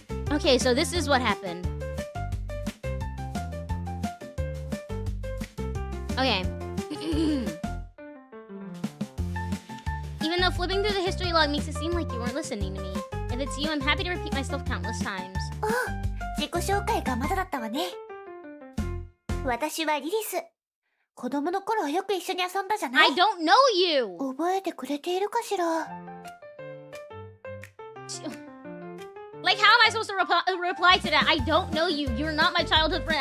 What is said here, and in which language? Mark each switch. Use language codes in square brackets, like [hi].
[en] Okay, so this is what happened. Okay. Even though flipping through the history log makes it seem like you weren't listening to me. If it's you, I'm happy to repeat myself countless times. [ja] 自己紹介がまだだったわね。私はリリス。子供の頃はよく一緒に遊んだじゃない？ [en] I don't know you! [ja] 覚えてくれているかしら？ [en] Like, how am I supposed to reply to that? I don't know you. You're not my childhood friend.